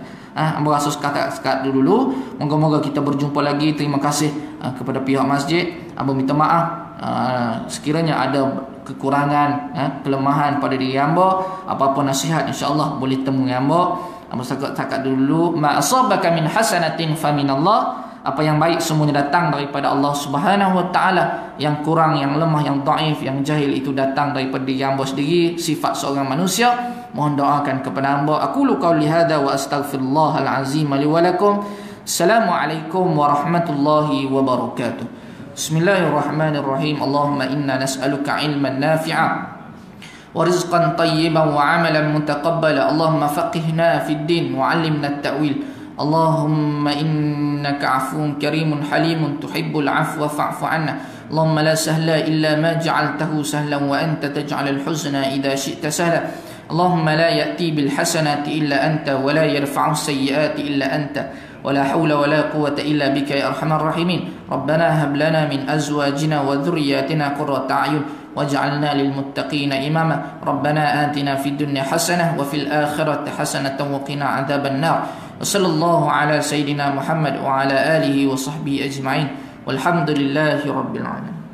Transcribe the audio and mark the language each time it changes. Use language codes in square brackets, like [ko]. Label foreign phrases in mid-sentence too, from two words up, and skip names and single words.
[ms] Amba rasa sekat dulu. Moga-moga kita berjumpa lagi. Terima kasih kepada pihak masjid. Amba minta maaf sekiranya ada kekurangan, kelemahan pada diri amba. Apa-apa nasihat, [ar] إن شاء الله [ms] boleh temui amba. Amba sekat dulu. [ar] ما أصابك من حسنة فمن الله. [ms] Apa yang baik semuanya datang daripada Allah [ar] سبحانه وتعالى. [ms] Yang kurang, yang lemah, yang dhaif, yang jahil itu datang daripada diri hamba sendiri, sifat seorang manusia. Mohon doakan kepada hamba. [ar] أقول قولي هذا وأستغفر الله العظيم لي ولكم. السلام عليكم ورحمة الله وبركاته. بسم الله الرحمن الرحيم. اللهم إنا نسألك علما نافعا ورزقا طيبا وعملا متقبلا. اللهم فقهنا في الدين وعلمنا التأويل. اللهم إنك عفو كريم حليم تحب العفو فاعف عنا اللهم لا سهل إلا ما جعلته سهلا وأنت تجعل الحزن إذا شئت سهلا اللهم لا يأتي بالحسنات إلا أنت ولا يرفع السيئات إلا أنت ولا حول ولا قوة إلا بك يا أرحم الراحمين ربنا هب لنا من أزواجنا وذرياتنا قرة أعين واجعلنا للمتقين إماما ربنا آتنا في الدنيا حسنة وفي الآخرة حسنة وقنا عذاب النار وصلى الله على سيدنا محمد وعلى آله وصحبه أجمعين والحمد لله رب العالمين.